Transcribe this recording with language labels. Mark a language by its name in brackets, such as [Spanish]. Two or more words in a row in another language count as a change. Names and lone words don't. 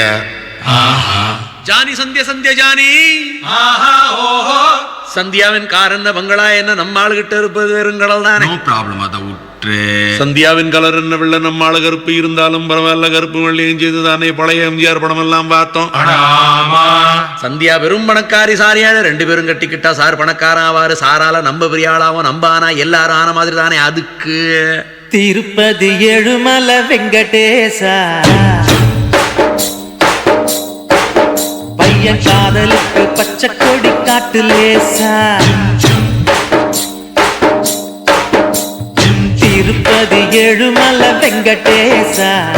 [Tamil] ஆஹா ஜானி சந்தியா சந்தியா ஜானி ஆஹா ஓஹோ சந்தியாவின் கார் என்ன பங்களா என்ன நம்ம ஆளுகிட்ட இருப்பது வெறுங்கடல் தானே. [English] no problem ಅದ ಉಟ್ರೆ [Tamil] சந்தியாவின் கலர் என்ன வெள்ள நம்ம ஆளு கருப்பு இருந்தாலும் பரவாயில்ல கருப்பு வெள்ளையும் செய்து தானே பழைய எம்ஜிஆர் படம் எல்லாம் பார்த்தோம். சந்தியா வெறும் பணக்காரி சாரியான ரெண்டு பேரும் கட்டிக்கிட்டா சார் பணக்காரன் ஆவாரு சாரால நம்ம பெரிய ஆளாவும் நம்ம ஆனா எல்லாரும் ஆன மாதிரி தானே. அதுக்கு திருப்பதி ஏழுமலை வெங்கடேசா பையன் காதலுக்கு பச்சை கொடி காட்டு லேசா திருப்பதி ஏழுமலை வெங்கடேசா